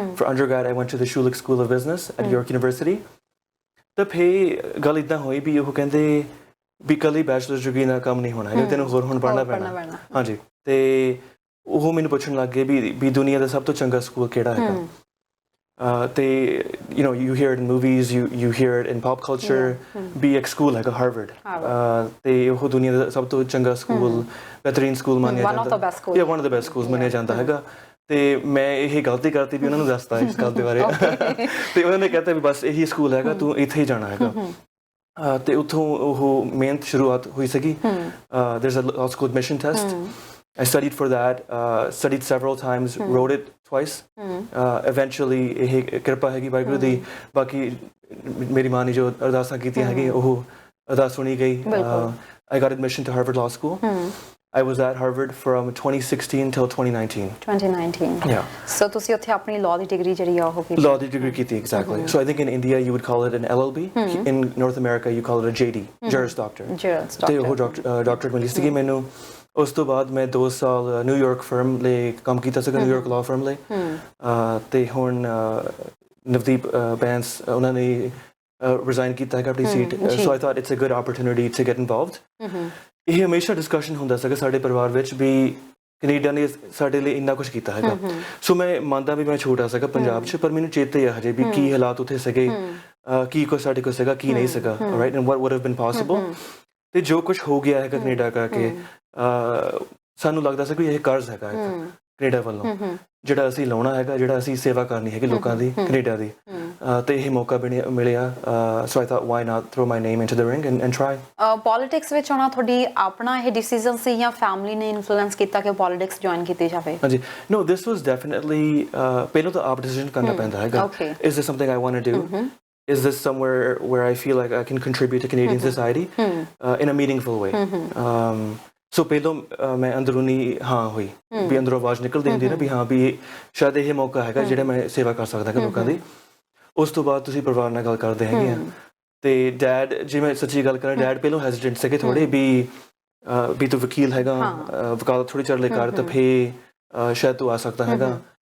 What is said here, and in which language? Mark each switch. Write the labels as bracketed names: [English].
[English] For undergrad I went to the Schulich School of Business at York University. [Punjabi] ਤਾਂ ਫਿਰ ਗੱਲ ਇੱਦਾਂ ਹੋਈ ਵੀ ਉਹ ਕਹਿੰਦੇ ਵੀ ਇਕੱਲੀ ਬੈਚਲਰ ਡਿਗਰੀ ਨਾਲ ਕੰਮ ਨਹੀਂ ਹੋਣਾ ਹੈਗਾ, ਤੈਨੂੰ ਹੋਰ ਹੁਣ ਪੜ੍ਹਨਾ ਪੈਣਾ। ਹਾਂਜੀ। ਤੇ ਉਹ ਮੈਨੂੰ ਪੁੱਛਣ ਲੱਗ ਗਏ ਵੀ ਦੁਨੀਆ ਦਾ ਸਭ ਤੋਂ ਚੰਗਾ ਸਕੂਲ ਕਿਹੜਾ ਹੈਗਾ। [English] ਤੇ you know you hear it in movies, you hear it in pop culture [Punjabi] ਵੀ ਇੱਕ ਸਕੂਲ ਹੈਗਾ [English] Harvard. [Punjabi] ਤੇ ਉਹ ਦੁਨੀਆ ਦਾ ਸਭ ਤੋਂ ਚੰਗਾ ਸਕੂਲ, ਬਿਹਤਰੀਨ ਸਕੂਲ ਮੰਨਿਆ ਜਾਂਦਾ। [English] one of the best schools [Punjabi] ਮੰਨਿਆ ਜਾਂਦਾ ਹੈਗਾ। ਤੇ ਮੈਂ ਇਹ ਗਲਤੀ ਕਰਤੀ ਵੀ ਉਹਨਾਂ ਨੂੰ ਦੱਸਤਾ ਇਸ ਗੱਲ ਦੇ ਬਾਰੇ। ਤੇ ਉਹਨਾਂ ਨੇ ਕਹਿਤਾ ਵੀ ਬਸ ਇਹੀ ਸਕੂਲ ਹੈਗਾ, ਤੂੰ ਇੱਥੇ ਹੀ ਜਾਣਾ ਹੈਗਾ। ਤੇ ਉੱਥੋਂ ਉਹ ਮਿਹਨਤ ਸ਼ੁਰੂਆਤ ਹੋਈ ਸੀਗੀ। [English] there's a law school admission test. I studied for that, studied several times, wrote it twice. [Punjabi] Eventually ਇਹ ਕਿਰਪਾ ਹੈਗੀ ਵਾਹਿਗੁਰੂ ਦੀ। ਬਾਕੀ ਮੇਰੀ ਮਾਂ ਨੇ ਜੋ ਅਰਦਾਸਾਂ ਕੀਤੀਆਂ ਹੈਗੀ ਉਹ ਅਰਦਾਸ ਸੁਣੀ ਗਈ। [English] I got admission to Harvard Law School. I was at Harvard from 2016 till 2019. 2019. Yeah. [Punjabi] So ਤੁਸੀਂ ਉੱਥੇ ਆਪਣੀ law ਦੀ ਡਿਗਰੀ ਜਿਹੜੀ ਆ ਉਹ ਕੀਤੀ? Law ਦੀ ਡਿਗਰੀ ਕੀਤੀ, exactly. [English] So I think in India you would call it an LLB. In North America you call it a JD, Juris Doctor. [Punjabi] Juris Doctor. ਤੇ ਉਹ ਡਾਕਟਰੇਟ ਮਿਲੀ ਸੀਗੀ ਮੈਨੂੰ। ਉਸ ਤੋਂ ਬਾਅਦ ਮੈਂ 2 ਸਾਲ ਨਿਊਯਾਰਕ ਫਰਮ ਲਈ ਕੰਮ ਕੀਤਾ ਸੀਗਾ, ਨਿਊਯਾਰਕ ਲਾਅ ਫਰਮ ਲਈ। ਤੇ ਹੁਣ ਨਵਦੀਪ ਬੈਂਸ ਉਹਨਾਂ ਨੇ ਰਿਜ਼ਾਈਨ ਕੀਤਾ ਹੈਗਾ ਆਪਣੀ seat. [English] So I thought it's a good opportunity to get involved. [Punjabi] ਇਹ ਹਮੇਸ਼ਾ ਡਿਸਕਸ਼ਨ ਹੁੰਦਾ ਸੀਗਾ ਸਾਡੇ ਪਰਿਵਾਰ ਵਿੱਚ ਵੀ ਕੈਨੇਡਾ ਨੇ ਸਾਡੇ ਲਈ ਇੰਨਾ ਕੁਛ ਕੀਤਾ ਹੈਗਾ। ਸੋ ਮੈਂ ਮੰਨਦਾ ਵੀ ਮੈਂ ਛੋਟਾ ਸੀਗਾ ਪੰਜਾਬ 'ਚ, ਪਰ ਮੈਨੂੰ ਚੇਤੇ ਆ ਹਜੇ ਵੀ ਕੀ ਹਾਲਾਤ ਉੱਥੇ ਸੀਗੇ, ਕੀ ਕੁਛ ਸਾਡੇ ਕੋਲ ਸੀਗਾ, ਕੀ ਨਹੀਂ ਸੀਗਾ, right, [English] And what would have been possible. [Punjabi] ਤੇ ਜੋ ਕੁਛ ਹੋ ਗਿਆ ਹੈਗਾ ਕੈਨੇਡਾ ਕਰਕੇ, ਸਾਨੂੰ ਲੱਗਦਾ ਸੀ ਕਿ ਇਹ ਕਰਜ਼ ਹੈਗਾ ਕੈਨੇਡਾ ਵੱਲੋਂ ਜਿਹੜਾ ਅਸੀਂ ਲਾਉਣਾ ਹੈਗਾ, ਜਿਹੜਾ ਅਸੀਂ ਸੇਵਾ ਕਰਨੀ ਹੈਗੀ ਲੋਕਾਂ ਦੀ ਕੈਨੇਡਾ ਦੀ। ਤੇ ਇਹ ਮੌਕਾ ਮਿਲਿਆ। [English] So I thought why not throw my name into the ring and try. [Punjabi] Politics ਵਿੱਚ ਆਉਣਾ ਤੁਹਾਡੀ ਆਪਣਾ ਇਹ ਡਿਸੀਜਨ ਸੀ ਜਾਂ ਫੈਮਿਲੀ ਨੇ ਇਨਫਲੂਐਂਸ ਕੀਤਾ ਕਿ ਪੋਲਿਟਿਕਸ ਜੁਆਇਨ ਕੀਤੀ ਜਾਵੇ? ਹਾਂਜੀ, [English] no, this was definitely [Punjabi] ਪਹਿਲਾਂ ਤਾਂ ਆਪ ਡਿਸੀਜਨ ਕਰਨਾ ਪੈਂਦਾ ਹੈਗਾ। [English] Is this something I want to do? Is this somewhere where I feel like I can contribute to Canadian society in a meaningful way? [Punjabi] So ਪਹਿਲਾਂ ਮੈਂ ਅੰਦਰੂਨੀ ਹਾਂ ਹੋਈ ਵੀ ਅੰਦਰੋਂ ਆਵਾਜ਼ ਨਿਕਲਦੀ ਹੁੰਦੀ ਨਾ ਵੀ ਹਾਂ ਵੀ ਸ਼ਾਇਦ ਇਹ ਮੌਕਾ ਹੈਗਾ ਜਿਹੜਾ ਮੈਂ ਸੇਵਾ ਕਰ ਸਕਦਾ ਲੋਕਾਂ ਦੀ। ਉਸ ਤੋਂ ਬਾਅਦ ਤੁਸੀਂ ਪਰਿਵਾਰ ਨਾਲ ਗੱਲ ਕਰਦੇ ਹੈਗੇ ਆ। ਤੇ ਡੈਡ, ਜੇ ਮੈਂ ਸੱਚੀ ਗੱਲ ਕਰਾਂ, ਡੈਡ ਪਹਿਲਾਂ ਹੈਜ਼ੀਟੈਂਟ ਸੀਗੇ ਥੋੜੇ ਵੀ ਤੂੰ ਵਕੀਲ ਹੈਗਾ, ਵਕਾਲਤ ਥੋੜੀ ਚਿਰ ਲਈ ਕਰ ਤਾਂ ਫਿਰ ਸ਼ਾਇਦ ਤੂੰ ਆ ਸਕਦਾ ਹੈਗਾ।